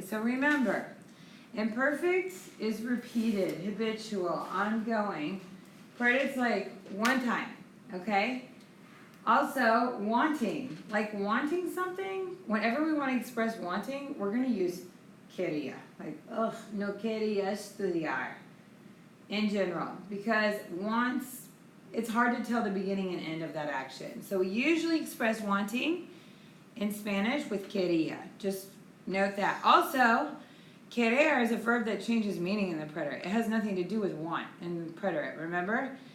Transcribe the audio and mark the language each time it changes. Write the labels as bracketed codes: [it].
[en] So remember, imperfect is repeated, habitual, ongoing. Preterite's like one time, okay? Also, wanting, like wanting something, whenever we want to express wanting, we're going to use quería. [es] Like, ugh, no quería estudiar. [en] In general, because wants, it's hard to tell the beginning and end of that action. So we usually express wanting in Spanish with quería. Just note that. Also, querer is a verb that changes meaning in the preterite. It has nothing to do with want in the preterite, remember?